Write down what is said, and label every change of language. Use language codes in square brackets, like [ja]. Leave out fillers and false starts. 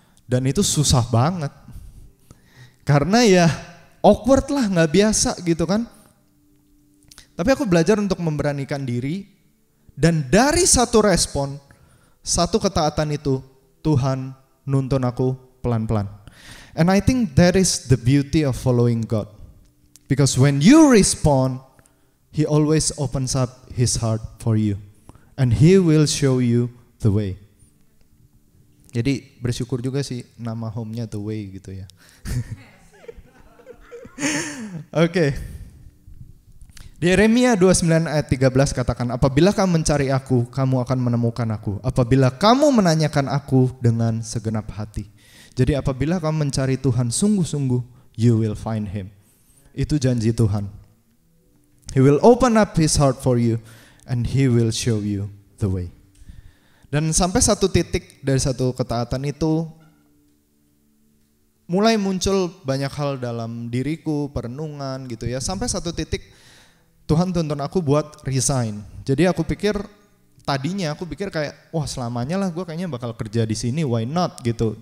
[id] Dan itu susah banget. Karena ya awkward lah, gak biasa gitu kan. Tapi aku belajar untuk memberanikan diri. Dan dari satu respon, satu ketaatan itu, Tuhan nuntun aku pelan-pelan. [en] And I think that is the beauty of following God. Because when you respond, He always opens up His heart for you. And He will show you the way. [id] Jadi bersyukur juga sih nama home-nya The Way gitu ya. Oke. Di Yeremia 29 ayat 13 katakan, apabila kamu mencari aku, kamu akan menemukan aku. Apabila kamu menanyakan aku dengan segenap hati. Jadi apabila kamu mencari Tuhan sungguh-sungguh, [en] you will find Him. [id] Itu janji Tuhan. [en] He will open up His heart for you and He will show you the way. [id] Dan sampai satu titik dari satu ketaatan itu mulai muncul banyak hal dalam diriku, perenungan gitu ya. Sampai satu titik Tuhan tuntun aku buat resign. Jadi aku pikir, tadinya aku pikir kayak, wah selamanya lah gue kayaknya bakal kerja di sini, [en] why not [id] gitu.